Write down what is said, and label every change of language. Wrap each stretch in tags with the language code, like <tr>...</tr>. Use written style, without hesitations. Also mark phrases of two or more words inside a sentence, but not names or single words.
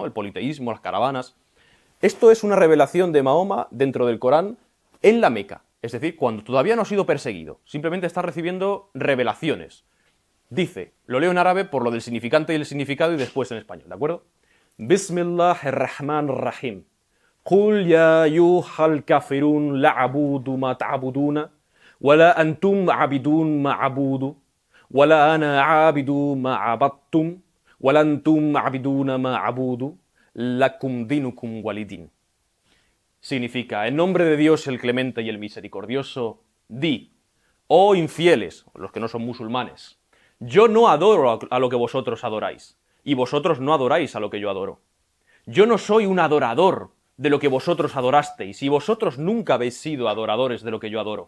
<es>El politeísmo, las caravanas. Esto es una revelación de Mahoma dentro del Corán en la Meca. Es decir, cuando todavía no ha sido perseguido, simplemente está recibiendo revelaciones. Dice, lo leo en árabe por lo del significante y el significado y después en español, ¿de acuerdo?</es> <ar>بسم الله الرحمن الرحيم. قل يا أيها الكافرون لا أعبد ما تعبدون ولا أنتم عابدون ما أعبد ولا أنا عابد ما عبدتم ولا أنتم عابدون ما أعبد لكم دينكم ولي دين.</ar> <es>Significa, en nombre de Dios el clemente y el misericordioso, di, oh infieles, los que no son musulmanes, yo no adoro a lo que vosotros adoráis, y vosotros no adoráis a lo que yo adoro. Yo no soy un adorador de lo que vosotros adorasteis, y vosotros nunca habéis sido adoradores de lo que yo adoro.</es>